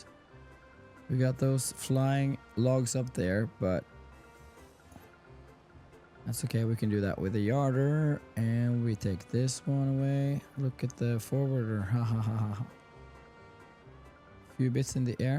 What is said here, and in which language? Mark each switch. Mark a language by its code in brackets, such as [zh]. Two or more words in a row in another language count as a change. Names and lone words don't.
[en] We got those flying logs up there, but that's okay. We can do that with a yarder, and we take this one away. Look at the forwarder. Ha ha ha ha. Few bits in the air.